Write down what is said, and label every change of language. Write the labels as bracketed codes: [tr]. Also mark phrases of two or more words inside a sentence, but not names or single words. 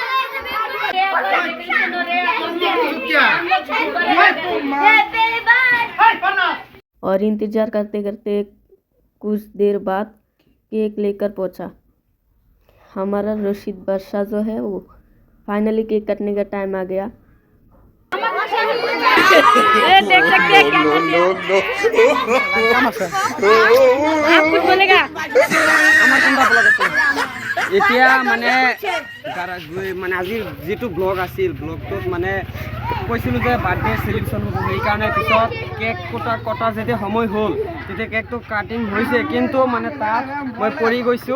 [hi] और इंतजार करते करते कुछ देर बाद केक लेकर पहुंचा। हमारा रशीद बादशाह जो है वो फाइनली केक कटने का टाइम आ गया। देख सकते हैं क्या आप कुछ बोलेगा? [as] এতিয়া মানে আজিৰ যিটো ব্লগ আছিল ব্লগটোত মানে কৈছিলোঁ যে [en] birthday celebration [as] হ'ব, সেইকাৰণে পিছত কেক কটা যেতিয়া সময় হ'ল তেতিয়া কেকটো কাটিং হৈছে, কিন্তু মানে তাত মই পৰি গৈছোঁ।